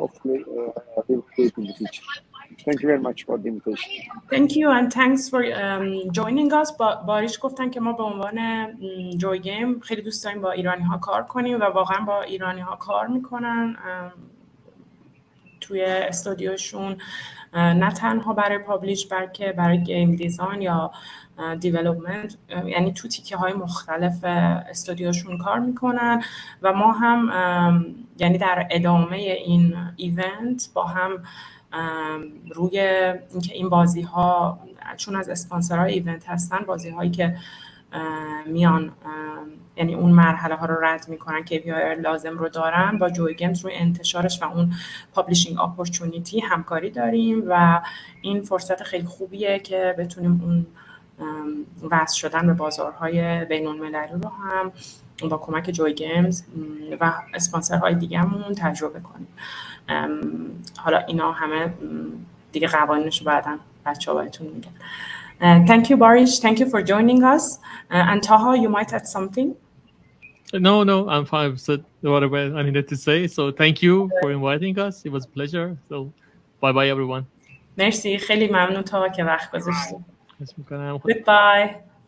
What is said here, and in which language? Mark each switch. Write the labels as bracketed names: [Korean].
[English] Hopefully, we'll create in the future. Thank you very much for the invitation. Thank you and thanks for joining us. [Persian] باریش گفتن که ما به عنوان جوی گیم خیلی دوست داریم با ایرانی ها کار کنیم و واقعا با ایرانی ها کار میکنن توی استودیوشون نه تنها برای پابلیش بلکه برای گیم دیزاین یا دیولپمنت، یعنی تو تیکه های مختلف استودیوشون کار میکنن و ما هم یعنی در ادامه این ایونت با هم روی اینکه این بازی ها چون از اسپانسرهای ایونت هستن، بازی هایی که میان یعنی اون مرحله ها رو رد میکنن که KPI لازم رو دارن، با جوی گیمز روی انتشارش و اون پابلیشینگ اپورتونیتی همکاری داریم و این فرصت خیلی خوبیه که بتونیم اون وصل شدن به بازارهای بین‌المللی رو هم با کمک جوی گیمز و اسپانسرهای دیگه‌مون تجربه کنیم. حالا اینا همه دیگه قوانینش رو بعداً بچه‌ها بهتون میگن. [English] Thank you, Baris. Thank you for joining us. And Taha, you might add something? No, I'm fine. I've said whatever I needed to say. So thank you for inviting us. It was a pleasure. So bye everyone. [Persian] مرسی، خیلی ممنون تا که وقت گذاشتید. [English] Goodbye.